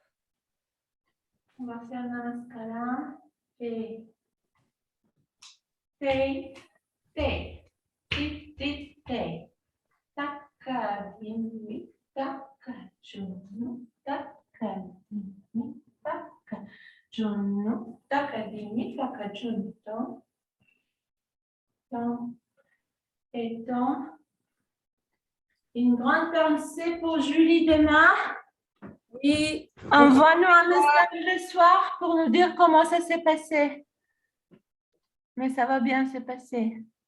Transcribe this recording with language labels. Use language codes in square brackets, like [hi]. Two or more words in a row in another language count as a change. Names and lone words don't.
[fr] On va faire Namaskaram et Tei, tei. Di, di, tei. Taka, dimi, taka, junu, taka, dimi, taka, junu, taka, dimi, taka, junu, tom, tom, et tom. Une grande pensée pour Julie demain. Oui. Envoie-nous un message le soir pour nous dire comment ça s'est passé. Mais ça va bien se passer.